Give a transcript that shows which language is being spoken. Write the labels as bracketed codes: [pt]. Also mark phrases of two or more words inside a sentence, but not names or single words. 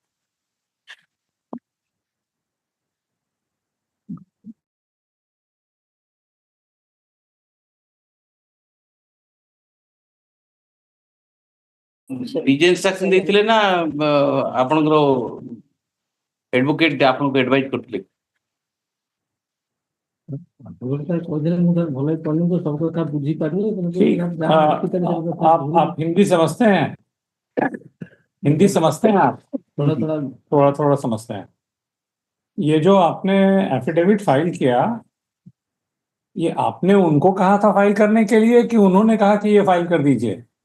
[or] ନିଜେ ଇନଷ୍ଟ୍ରକ୍ସନ ଦେଇଥିଲେ ନା ଆପଣଙ୍କର ଏଡଭୋକେଟ ଆପଣଙ୍କୁ ଆଡଭାଇଜ କରିଥିଲେ [hi] आप हिंदी समझते हैं आप थोड़ा समझते हैं ये जो आपने [en] affidavit file [hi] किया ये आपने उनको कहा था फाइल करने के लिए कि उन्होंने कहा कि ये फाइल कर दीजिए